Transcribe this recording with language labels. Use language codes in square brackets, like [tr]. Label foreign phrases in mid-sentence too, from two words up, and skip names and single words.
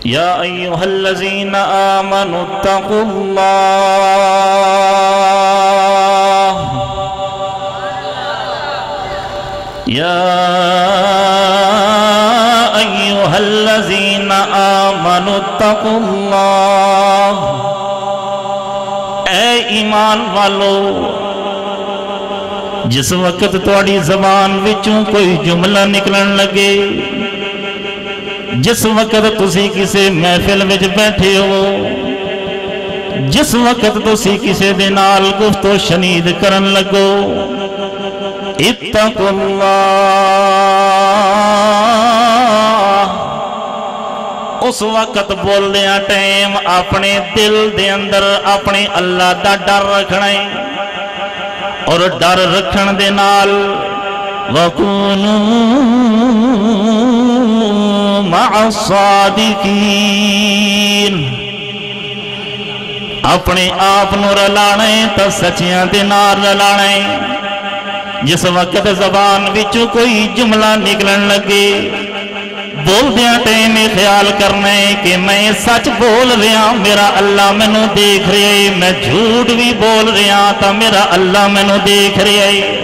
[ar] یا ایہا الذین آمنوا اتقوا اللہ یا ایہا الذین آمنوا اتقوا اللہ، [pa] اے ایمان والو، جس وقت تواڈی زبان وچوں کوئی جملہ نکلن لگے، جس وقت تسی کسے محفل وچ بیٹھے ہو، جس وقت تسی کسے دے نال گفتگو شنید کرن لگو، [ar] اتقوا اللہ، [pa] اس وقت بول دیاں ٹائم اپنے دل دے اندر اپنے اللہ دا ڈر رکھنا ہے، اور ڈر رکھن دے نال [ar] وَكُونُوا مَعَ الصَّادِقِينَ، [pa] اپنے آپ نو رلانے تا سچیاں دے نال رلانے۔ جس وقت زبان وچوں کوئی جملہ نکلن لگے، بول دیاں ٹائم خیال کرنے کہ میں سچ بول رہا، میرا اللہ میں نو دیکھ رہے، میں جھوٹ بھی بول رہا تا میرا اللہ میں نو دیکھ رہے۔